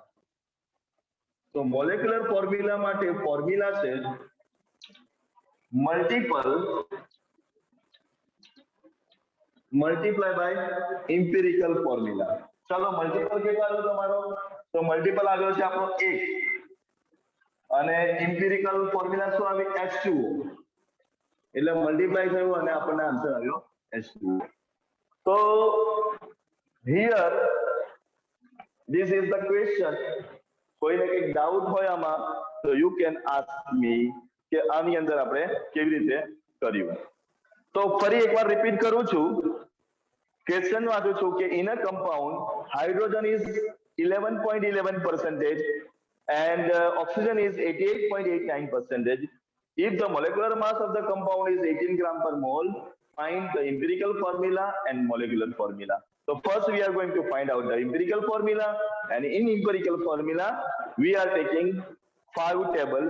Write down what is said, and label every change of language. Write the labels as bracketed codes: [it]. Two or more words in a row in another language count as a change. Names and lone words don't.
[gu] તો [en] molecular formula [gu] માટે ફોર્મ્યુલા છે [en] multiple multiply by empirical formula. [gu] ચલો મલ્ટીપલ કેટલો આવ્યો તમારો? તો મલ્ટીપલ આવ્યો છે આપણો 1 અને [en] empirical formula [gu] શું આવી? H2O. એટલે મલ્ટીપ્લાય થયું અને આપણને આન્સર આવ્યો H2O. [en] So here this is the question. [gu] કોઈને કંઈક ડાઉટ હોય આમાં તો [en] you can ask me [gu] કે આની અંદર આપણે કેવી રીતે કર્યું. તો ફરી એકવાર રિપીટ કરું છું. ક્વેશ્ચન વાંચું છું કે [en] in a compound hydrogen is 11.11% and oxygen is 88.89%. If the molecular mass of the compound is 18 gram per mole, find the empirical formula and molecular formula. So first we are going to find out the empirical formula, and in empirical formula we are taking 5 tables.